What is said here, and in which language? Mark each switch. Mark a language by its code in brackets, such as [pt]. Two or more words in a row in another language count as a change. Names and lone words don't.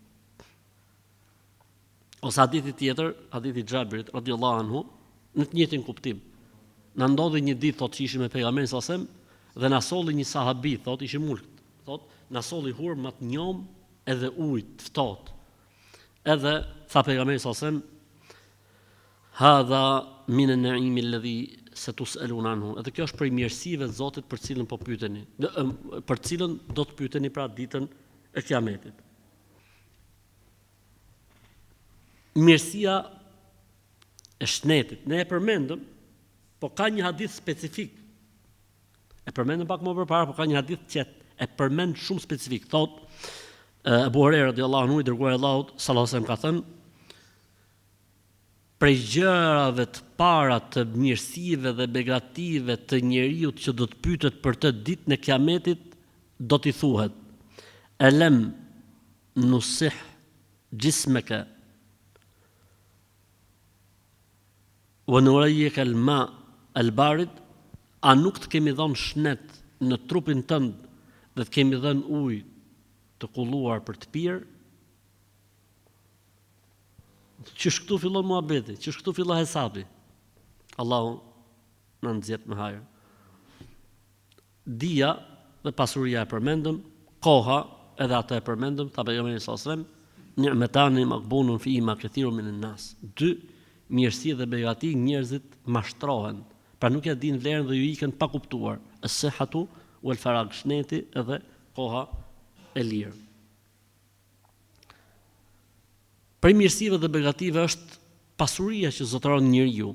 [sq] Ose hadithi tjetër, hadithi Xhabirit [ar] رضي الله عنه, [sq] në të njëjtin kuptim. Na ndodhi një ditë thotë që ishim me pejgamberin [ar] صلى الله عليه وسلم [sq] dhe na solli një sahabi, thotë ishim mulk, thotë na solli hurmë të njom edhe ujë të ftohtë. Edhe tha pejgamberi [ar] صلى الله عليه وسلم هذا من النعيم الذي ستسألون عنه. [sq] Edhe kjo është prej mirësive të Zotit për cilën po pyeteni, për cilën do të pyeteni pra ditën e Kiametit. Mirësia e shnetit, ne e përmendëm, po ka një hadith specifik. E përmendëm pak më përpara, po ka një hadith që e përmend shumë specifik. Thot Abu Huraira [ar] رضي الله عنه, [sq] i dërguari Allahut [ar] صلى الله عليه وسلم [sq] ka thënë: prej gjërave të para të mirësive dhe begative të njeriut që do të pyetet për të ditën e Kiametit, do t'i thuhet: [ar] ألم نصح جسمك ونرويك الماء البارد. [sq] A nuk të kemi dhënë shnet në trupin tënd dhe të kemi dhënë ujë të kulluar për të pirë? Qysh këtu fillon muhabeti, qysh këtu fillon hesabi. Allahu na nxjerr më hajër. Dia dhe pasuria e përmendëm, koha edhe atë e përmendëm, tha pejgamberi [ar] صلى الله عليه وسلم: نعمتان مغبون فيهما كثير من الناس. [sq] Dy mirësi dhe begati njerëzit mashtrohen, pra nuk ja din vlerën dhe ju ikën pa kuptuar. [ar] الصحة والفراغ, [sq] shneti edhe koha e lirë. Prej mirësive dhe begative është pasuria që zotëron njeriu.